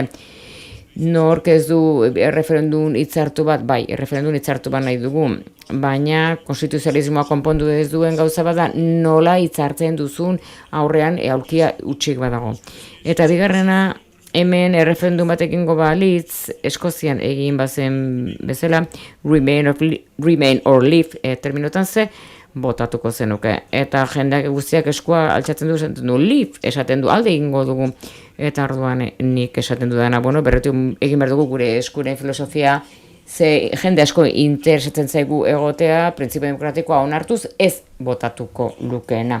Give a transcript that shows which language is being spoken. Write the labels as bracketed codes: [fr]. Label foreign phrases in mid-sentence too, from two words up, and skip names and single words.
[eu] Nork ez du erreferendum hitzartu bat, erreferendum hitzartu bat nahi dugu, baina konstituzionalismoa konpondu ez duen gauza bat da, nola hitzartzen duzun aurrean aulkia utxik badago. Eta bigarrena, hemen erreferendum bat egingo balitz, Eskozian egin bazen bezala, [en] remain or leave [eu] terminotan ze, botatuko zenuke. Eta jendeak guztiak eskua altxatzen du, leave esaten du, alde egingo dugu. Eta orduan nik esaten dudana, berretu egin behar dugu gure eskuren filosofia, ze jende asko interesatzen zaigu egotea, printzipio demokratikoa onartuz, ez botatuko lukeena.